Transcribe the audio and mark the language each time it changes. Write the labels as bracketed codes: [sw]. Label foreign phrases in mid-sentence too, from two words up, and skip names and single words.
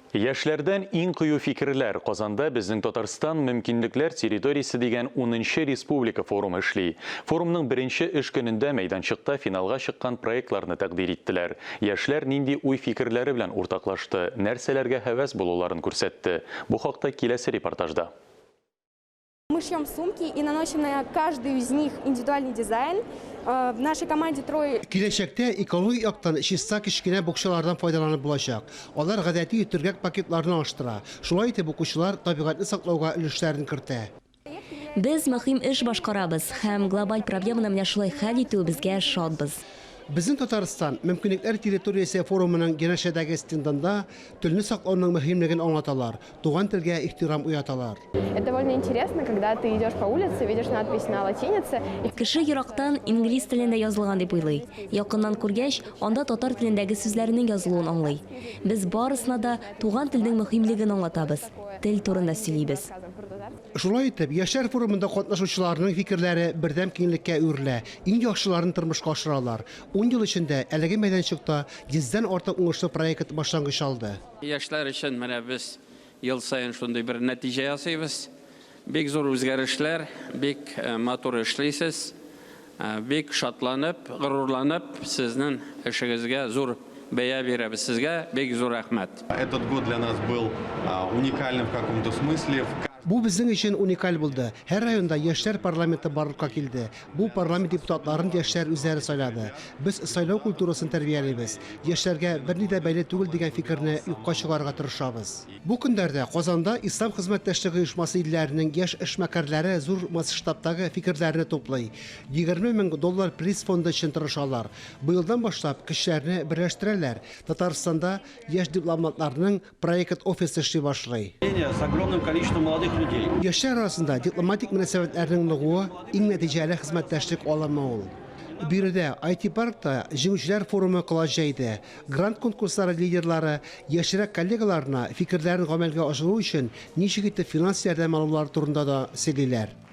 [tt] Яшьләрдән иң кыю фикерләр Казанда безнең Татарстан мөмкинлекләр территориясе дигән 10-нчы республика форумы эшли. Форумның беренче эш көнендә мәйданчыкта финалга чыккан проектларны тәкъдим иттеләр. Яшьләр нинди уй-фикерләре белән уртаклашты, нәрсәләргә һәвәс булуларын күрсәтте. Бу хакта киләсе репортажда. [ru] Мы шьем сумки и наносим на каждую из них индивидуальный дизайн. В нашей команде трое. [tt] Киләчәктә экологик яктан чиста кечкенә букчалардан файдаланып булачак. Алар гадәти төргәк пакетларны аштыра. Шулай итеп укучылар табигатьне саклауга өлешләрен кертә. Без мөһим эш башкарабыз һәм глобаль проблеманы менә шулай хәл итүебезгә шатбыз. Безнең Татарстан мөмкинлекләр территориясе форумының янәшәдәге стендында телне саклауның мөһимлеген аңлаталар, туган телгә ихтирам уяталар. [ru] Это довольно интересно, когда ты идешь по улице, видишь надпись на латинице. [tt] Кеше ерактан инглиз телендә язылган дип уйлый. Якыннан күргәч, анда татар телендәге сүзләрнең язылуын аңлый. Без барысына да туган телнең мөһимлеген аңлатабыз. Тел турында сөйлибез. Шулай итеп, яшьләр форумында катнашучыларның фикерләре бердәм киңлеккә үрелә, иң яхшыларын тормышка ашыралар. 10 ел эчендә әлеге мәйданчыкта 100дән артык уңышлы проект башлангыч алды. Яшьләр өчен менә без ел сайын шундый бер нәтиҗә ясыйбыз. Бик зур үзгәрешләр, бик матур эшлисез, бик шатланып, горурланып, сезнең эшегезгә зур бәя бирәбез сезгә, бик зур рәхмәт. [ru] Этот год для нас был уникальным в каком-то смысле. [tt] Бу безнең өчен уникаль булды. Һәр районда яшьләр парламенты барлыкка килде. Бу парламент депутатларын яшьләр үзләре сайлады. Без сайлау культурасын тәрбиялибез. Яшьләргә берни дә бәйле түгел дигән фикерне юкка чыгарга тырышабыз. Бу көндәрдә Казанда Ислам хезмәттәшлеге оешмасы илләренең яшь эшмәкәрләре зур масштабтагы фикерләрне туплый. $20,000 приз фонды өчен тырышалар. Быелдан башлап кешеләрне берләштерәләр. Татарстанда яшь дипломатларның проект офисы эшли башлый. [ru] С огромным количеством молодых людей. [tt] Яшьләр арасында дипломатик мөнәсәбәтләрнең ныгуы иң нәтиҗәле хезмәттәшлек алымы ул. Биредә IT паркта җиңүчеләр форумы кылач җәйде. Грант конкурслары лидерлары яшьрәк коллегаларына фикерләрен гамәлгә ашыру өчен ничек итеп финанс ярдәм алулар турында да сөйлиләр.